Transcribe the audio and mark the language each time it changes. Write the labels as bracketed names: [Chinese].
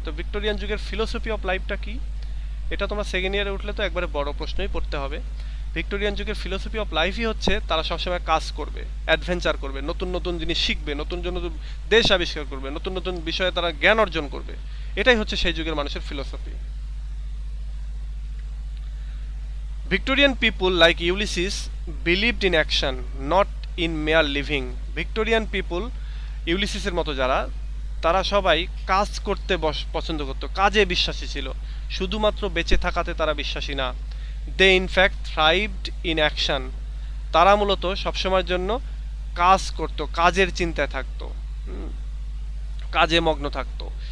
[Bangla] তো ভিক্টোরিয়ান যুগের philosophy of লাইফটা কি, এটা তোমরা সেকেন্ড ইয়ারে উঠলে তো একবারে বড় প্রশ্নই পড়তে হবে। ভিক্টোরিয়ান যুগের ফিলোসফি অফ লাইফই হচ্ছে তারা সবসময় কাজ করবে, অ্যাডভেঞ্চার করবে, নতুন নতুন জিনিস শিখবে, নতুন নতুন দেশ আবিষ্কার করবে, নতুন নতুন বিষয়ে তারা জ্ঞান অর্জন করবে। এটাই হচ্ছে সেই যুগের মানুষের philosophy. [English] Victorian people like Ulysses believed in action, not in mere living. [Bangla] Victorian people ইউলিসিসের মতো যারা, তারা সবাই কাজ করতে পছন্দ করতো, কাজে বিশ্বাসী ছিল, শুধুমাত্র বেঁচে থাকাতে তারা বিশ্বাসী না। [English] They in fact thrived in action. [Bangla] তারা মূলত সবসময়ের জন্য কাজ করতো, কাজের চিন্তায় থাকতো, কাজে মগ্ন থাকতো।